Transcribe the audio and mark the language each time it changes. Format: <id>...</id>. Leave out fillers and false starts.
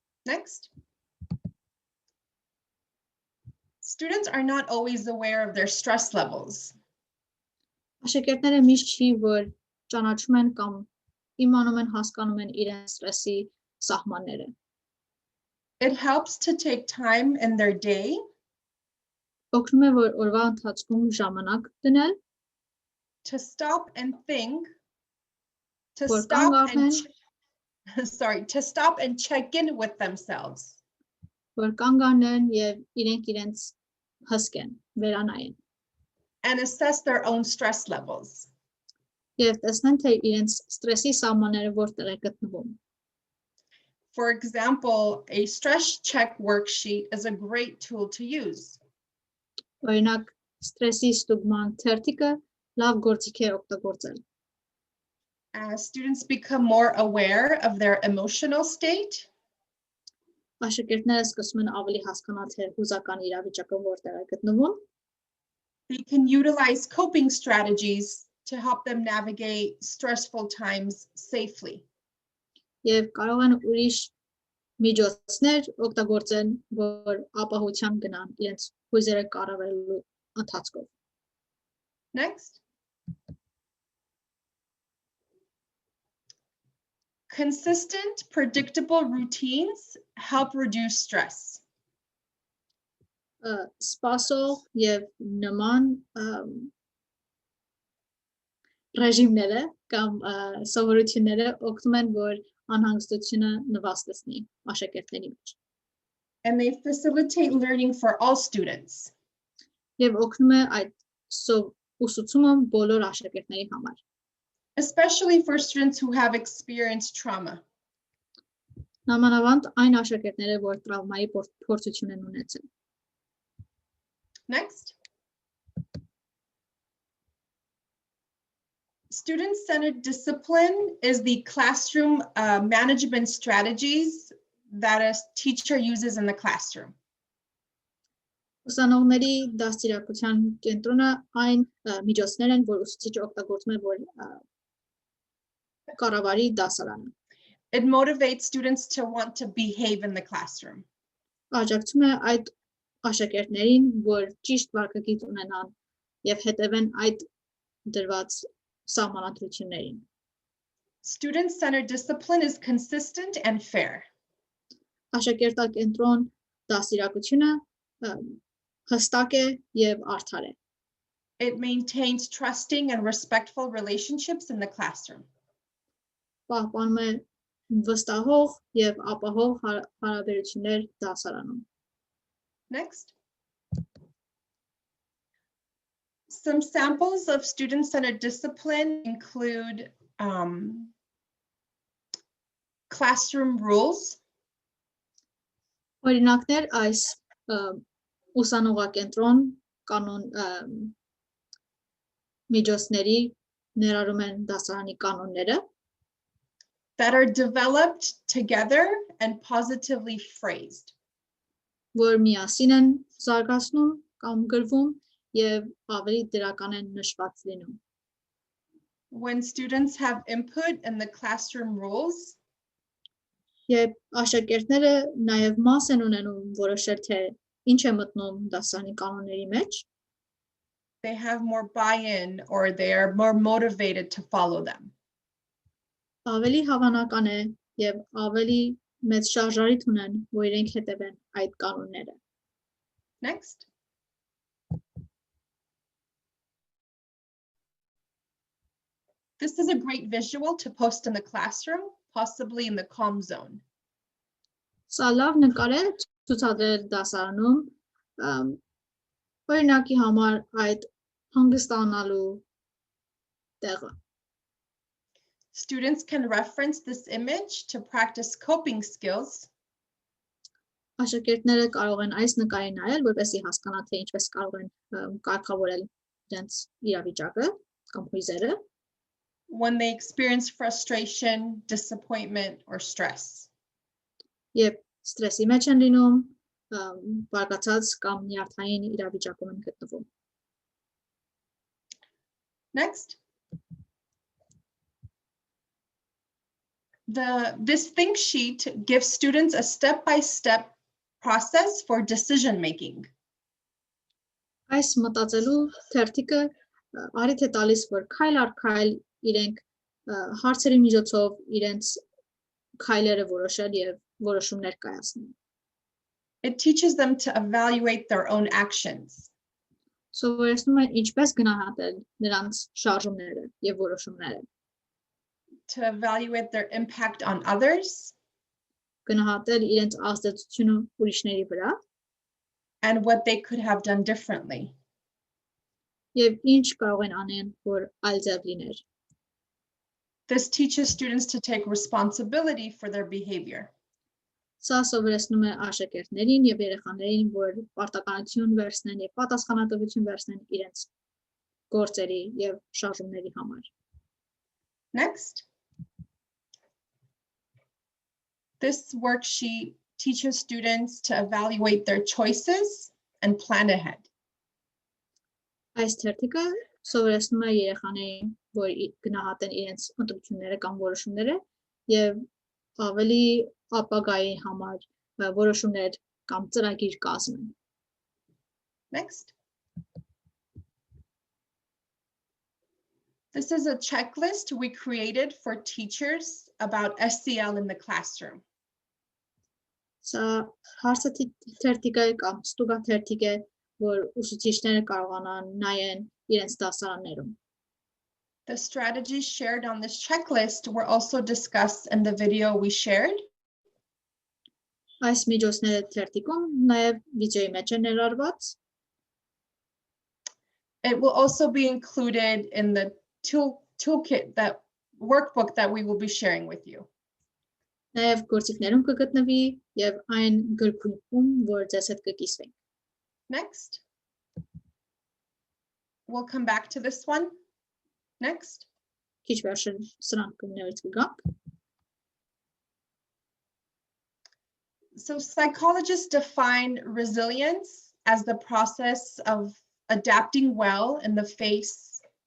<en>Next. Students are not always aware of their stress levels.</en> <hy>Աշակերտները միշտ չի, որ ճանաչում են կամ իմանում են, հասկանում են իրենց ստրեսի սահմանները։</hy> <en>It helps to take time in their day</en> <hy>Օգնում է, որ օրվա ընթացքում ժամանակ դնել,</hy> <en>to stop and think, to For stop and Kangaroo. to stop and check in with themselves.</en> <hy>որ կանգ առնեն եւ իրենց հսկեն, վերանայեն</hy> <en>And assess their own stress levels.</en> <hy>եւ տեսնեն, թե իրենց ստրեսի սահմանները որտեղ է գտնվում։</hy> <en>For example, a stress check worksheet is a great tool to use.</en> <hy>Օրինակ, ստրեսի ստուգման թերթիկը լավ գործիք է օգտագործել։</hy> <en>As students become more aware of their emotional state,</en> <hy>Աշակերտները սկսում են ավելի հասկանալ, թե հուզական իրավիճակը որտեղ է գտնվում,</hy> <en>they can utilize coping strategies to help them navigate stressful times safely.</en> <hy>եւ կարող են ուրիշ միջոցներ օգտագործեն, որ ապահովության գնան իրենց հույզերը կառավարելու ընթացքով։</hy> <en>Next. Consistent, predictable routines help reduce stress.</en> <hy>Սպասող եւ նման ռեժիմները կամ սովորությունները օգնում են, որ անհանգստությունը նվաստեցնի աշակերտների մեջ։</hy> <en>And they facilitate learning for all students.</en> <hy>Եվ օգնում է այդ ուսուցումը բոլոր աշակերտների համար։</hy> <en>Especially for students who have experienced trauma.</en> <hy>Նամանավանդ այն աշակերտները, որ տրավմայի փորձություն են ունեցել։</hy> <en>Next. Student-centered discipline is the classroom management strategies that a teacher uses in the classroom.</en> <hy>Ուսանողների դաստիարակության կենտրոնը այն միջոցներ են, որ ուսուցիչը օգտագործում է, որ կառավարի դասարանը։</hy> <en>It motivates students to want to behave in the classroom.</en> <hy>Աջակցում է այդ աշակերտներին, որ ճիշտ վարքագիծ ունենան եւ հետևեն այդ դրված սահմանադրություններին։</hy> <en>Student-centered discipline is consistent and fair.</en> <hy>Աշակերտակենտրոն դաստիարակությունը հստակ է եւ արդար է։</hy> <en>It maintains trusting and respectful relationships in the classroom.</en> <hy>Պահպանում է վստահող եւ ապահով հարաբերություններ դասարանում։</hy> <en>Next. Some samples of student-centered discipline include classroom rules.</en> <hy>Օրինակներ այս ուսանողակենտրոն կանոն միջոցների ներառում են դասարանի կանոնները</hy> <en>that are developed together and positively phrased.</en> <hy>Որ միասին են զարգացնում կամ գրվում եւ ավելի դրական են նշված լինում.</hy> <en>When students have input in the classroom rules,</en> <hy>Եվ աշակերտները նաև մաս են ունենում որոշել թե ինչ է մտնում դասարանի կանոնների մեջ,</hy> <en>they have more buy-in or they are more motivated to follow them.</en> <hy>ավելի հավանական է եւ ավելի մեծ շարժարիթ ունեն, որ իրենք հետևեն այդ կանոնները.</hy> <en>Next. This is a great visual to post in the classroom, possibly in the calm zone.</en> <hy>Սա լավ նկար է ցուցադրել դասարանում, օրինակի համար այդ հանգստանալու տեղը.</hy> <en>Students can reference this image to practice coping skills.</en> <hy>Աշակերտները կարող են այս նկարին նայել, որպեսզի հասկանան թե ինչպես կարող են կարգավորել իրենց իրավիճակը կամ հույզերը,</hy> <en>when they experience frustration, disappointment, or stress.</en> <hy>Եվ ստրեսի մեջ են լինում, բարկացած կամ նյարդային իրավիճակում են գտնվում.</hy> <en>Next. This think sheet gives students a step-by-step process for decision making.</en> <hy>Այս մտածելու թերթիկը արիթ է տալիս, որ քայլ առ քայլ իրենք հարցերի միջոցով իրենց քայլերը որոշել եւ որոշումներ կայացնել.</hy> <en>It teaches them to evaluate their own actions.</en> <hy>Սովորեցնում է ինչպես գնահատել նրանց շարժումները եւ որոշումները.</hy> <en>To evaluate their impact on others.</en> <hy>Գնահատել իրենց ազդեցությունը ուրիշների վրա.</hy> <en>And what they could have done differently.</en> <hy>Եվ ինչ կարող են անեն, որ այլ ձև լիներ.</hy> <en>This teaches students to take responsibility for their behavior.</en> <hy>Սա սովորեցնում է աշակերտներին եւ երեխաներին, որ պարտականություն վերցնեն եւ պատասխանատվություն վերցնեն իրենց գործերի եւ շարժումների համար.</hy> <en>Next. This worksheet teaches students to evaluate their choices and plan ahead.</en> <hy>Այս թերթիկը սովորեցնում է երեխաներին, որ գնահատեն իրենց ընտրությունները կամ որոշումները եւ ավելի ապագայի համար որոշումներ կամ ծրագիր կազմեն.</hy> <en>Next. This is a checklist we created for teachers about SEL in the classroom.</en> <hy>Սա հարցաթերթիկ է կամ ստուգաթերթիկ է, որ ուսուցիչները կարողանան նայեն իրենց դասարաններում.</hy> <en>The strategies shared on this checklist were also discussed in the video we shared.</en> <hy>Այս միջոցները թերթիկում նաև վիդեոյի մեջ են ներառված.</hy> <en>It will also be included in the toolkit, that workbook that we will be sharing with you.</en> <hy>Նաև գործիքներում կգտնվի եւ այն գրքույկում, որ ձեզ հետ կկիսվենք.</hy> <en>Next. We'll come back to this one. Next.</en> <hy>Քիչ վերջը սրանք կներից կգանք.</hy> <en>So psychologists define resilience as the process of adapting well in the face.</en>